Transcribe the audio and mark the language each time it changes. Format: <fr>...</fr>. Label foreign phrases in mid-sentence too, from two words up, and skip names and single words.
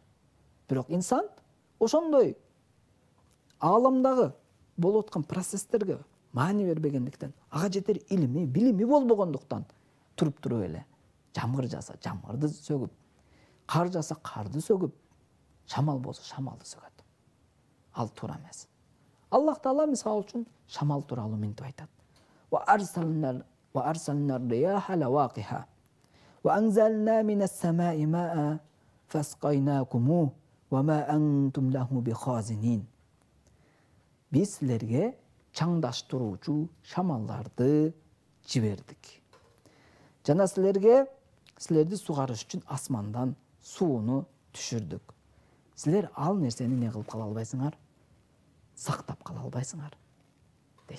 <ky>Бирок инсан ошондой ааламдагы болуп аткан процесстерге маани бербегендиктен, ага жетер илими, билими болбогондуктан туруп эле жамгыр жаса жамгырды сөгүп, кар жаса карды сөгүп, шамал болсо шамалды сөгөт. Ал туура эмес. Аллах Таала мисалы үчүн шамал тууралуу мынтип айтат.</ky> <ar>وأرسلنا الرياح لواقح وأنزلنا من السماء ماء فأسقيناكم وما أنتم له بخازنين.</ar> <ky>Биз силерге чаңдаштыруучу шамалдарды жибердик. Жана силерди сугарыш үчүн асмандан сууну түшүрдүк. Силер ал нерсени не кылып кала албайсыңар? Сактап кала албайсыңар, дейт.</ky>